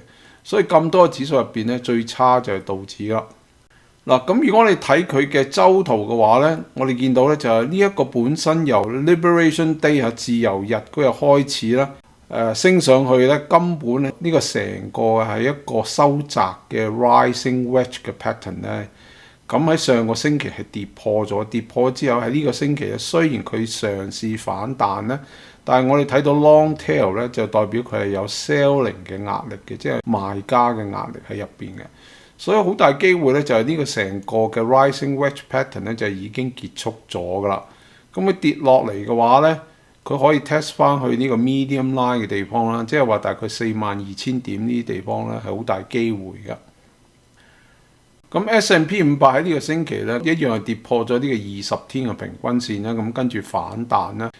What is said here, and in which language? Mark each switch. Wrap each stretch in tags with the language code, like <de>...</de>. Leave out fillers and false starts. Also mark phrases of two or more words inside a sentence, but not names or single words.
<yue>所以咁多指數入邊咧，最差就係道指啦。咁如果你睇佢嘅週圖嘅話咧，我哋見到咧就係呢一個本身由 Liberation Day 自由日嗰日開始啦。升上去咧，根本咧呢個成個係一個收窄嘅</yue> <en>rising wedge</en> <yue>嘅 pattern 咧。咁喺上個星期係跌破咗，跌破之後喺呢個星期咧，雖然佢嘗試反彈咧，但係我哋睇到</yue> <en>long tail</en> <yue>咧就代表佢係有 selling 嘅壓力嘅，即係賣家嘅壓力喺入邊嘅。所以好大機會咧就係呢個成個嘅</yue> <en>rising wedge pattern</en> <yue>咧就已經結束咗噶啦。咁佢跌落嚟嘅話咧，佢可以 test 翻去呢個</yue> <en>medium line</en> <yue>嘅地方啦，即係話大概42000點呢啲地方咧係好大機會嘅。咁 S&P 500喺呢個星期咧一樣係跌破咗呢個20天嘅平均線啦，咁跟住反彈啦。</yue>